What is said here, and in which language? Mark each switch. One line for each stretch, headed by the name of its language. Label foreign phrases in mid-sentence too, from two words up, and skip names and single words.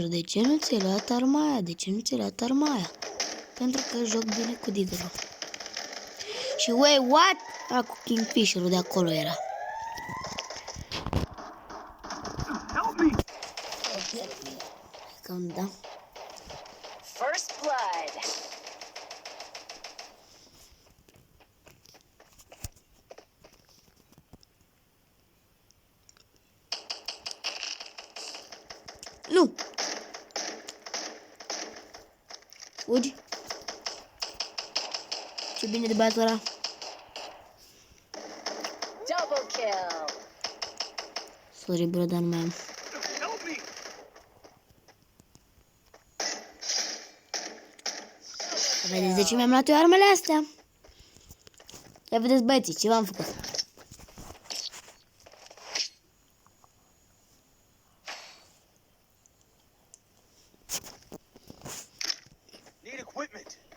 Romanian: De ce nu ți-ai luat arma aia? De ce nu ți-ai luat arma aia? Pentru că joc bine cu Diggerul.
English: Și wait, what?
Romanian: A, cu Kingfisher-ul de acolo era.
English: Help me.
Romanian: Cam da.
English: First blood.
Romanian: Nu! Fugi. Ce bine de băiatul ăla.
English: Double kill. Sorry, bro,
Romanian: dar nu mai am.
English: Help me.
Romanian: Vedeți de ce mi-am luat eu armele astea? Ia vedeți, băieții, ce v-am făcut.
English: Need equipment.